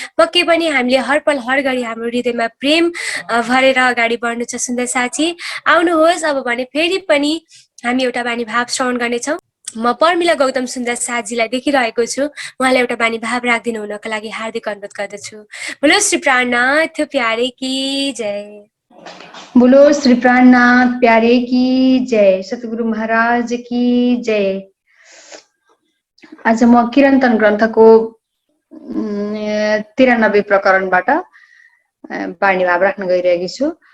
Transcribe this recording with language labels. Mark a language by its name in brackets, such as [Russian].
[Nepali] पक्कै पनि हामीले हर पल हर घडी हाम्रो हृदयमा प्रेम भरेर अगाडि बढ्नु छ। सुन्दर साथी आउनुहोस्। अब भने फेरि पनि हामी एउटा बानी भाव श्रवण गर्नेछौँ। म पर्मिला गौतम सुन्दर साथजीलाई देखिरहेको छु। उहाँलाई एउटा बानी भाव राखिदिनु हुनको लागि हार्दिक अनुरोध गर्दछु। [Hindi] बोलो श्री प्राणनाथ प्यारे की जय। बोलो श्री प्राणनाथ प्यारे की जय। सतगुरु महाराज की जय। [Nepali] आज म किरन्तन ग्रन्थको 93 प्रकरणबाट बानी भाव राख्न गइरहेकी छु।